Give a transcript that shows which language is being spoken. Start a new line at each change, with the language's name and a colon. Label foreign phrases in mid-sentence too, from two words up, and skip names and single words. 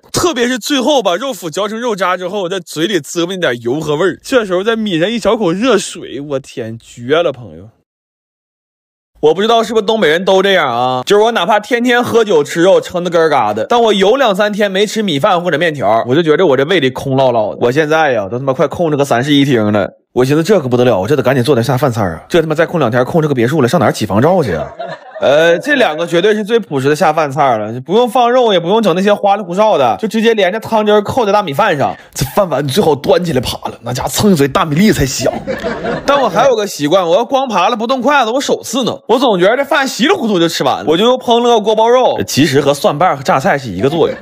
Chinese: 特別是最後把肉脯嚼成肉渣之後，在嘴裡嘬吧點油和味兒，這時候再抿上一小口熱水，我天，絕了朋友。我不知道是不是東北人都這樣啊，就是我哪怕天天喝酒吃肉撐得根嘎的，但我有2、3天沒吃米飯或者面條，我就覺得我這胃裡空落落的。我現在呀都他媽快控制個3室1廳了，我尋思這可不得了，我這得趕緊做點下飯菜啊，這他媽再控2天控制個別墅了，上哪兒起房照去啊？這2個絕對是最樸實的下飯菜了，不用放肉，也不用整那些花里胡哨的，就直接連着湯汁扣在大米飯上。這飯碗你最好端起來扒了，那家蹭一嘴大米粒才香。但我還有個習慣，我要光扒了不动筷子，我手刺挠。我总覺得這飯稀里糊塗就吃完了，我就又烹了個鍋包肉，其實和蒜瓣和榨菜是一個作用。